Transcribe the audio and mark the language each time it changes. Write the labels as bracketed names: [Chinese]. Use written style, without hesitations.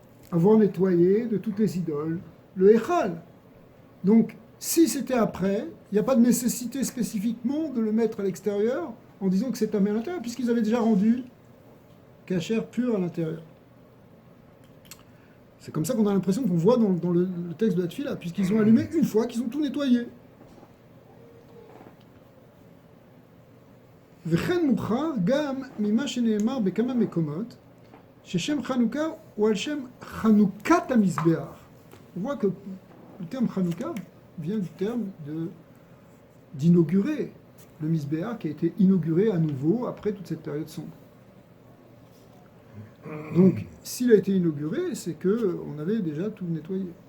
[French] avoir nettoyé de toutes les idoles le Echal. Donc, si c'était après, il n'y a pas de nécessité spécifiquement de le mettre à l'extérieur en disant que c'est tamé à l'intérieur, puisqu'ils avaient déjà rendu kasher pur à l'intérieur. C'est comme ça qu'on a l'impression qu'on voit dans le texte de la Tfila, puisqu'ils ont allumé une fois qu'ils ont tout nettoyé. [Hebrew] וכן מוכרח גם ממה שנאמר בכמה מקומות, ששם חנוכה הוא על שם חנוכת המזבח. [French] On voit que le terme Hanouka vient du terme d'inaugurer le Mizbeach qui a été inauguré à nouveau après toute cette période sombre. Donc, s'il a été inauguré, c'est qu'on avait déjà tout nettoyé.